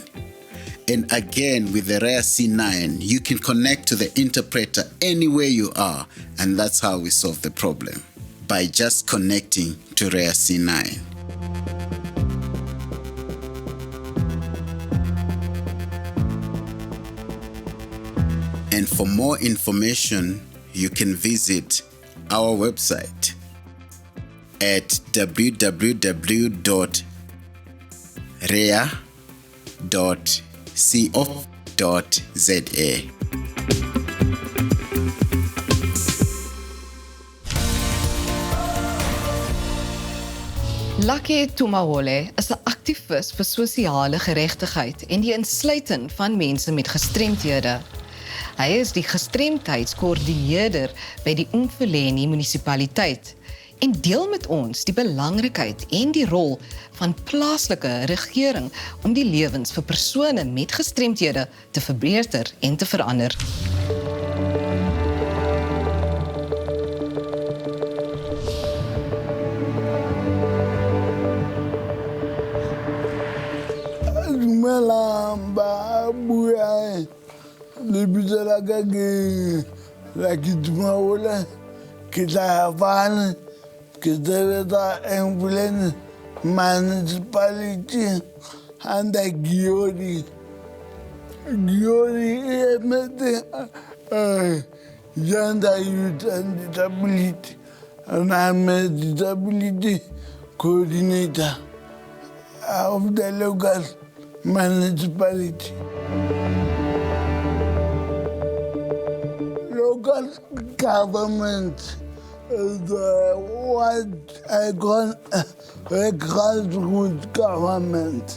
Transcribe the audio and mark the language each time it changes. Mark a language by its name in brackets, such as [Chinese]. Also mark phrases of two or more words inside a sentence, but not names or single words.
[English] And again, with the REAH C9, you can connect to the interpreter anywhere you are, and that's how we solve the problem, by just connecting to REAH C9. And for more information, you can visit our website at www.reah.co.za. [Afrikaans] Locus Tumahole is 'n aktivis vir sosiale geregtigheid en die insluiting van mense met gestremthede. Hy is die gestremdheidskoördineerder by die Umfuleni munisipaliteit en deel met ons die belangrikheid en die rol van plaaslike regering om die lewens vir persone met gestremthede te verbeter en te verander. [Southern Sotho] Lebitso la ka ke Lucky Tumahole, ke tla Havana, ke sebetsa [English] ambulance municipality under [Southern Sotho] Giori. Giori e emetse [English] gender, youth and disability, and I'm a disability coordinator of the Locus municipality. Local government is what I call a grassroots government.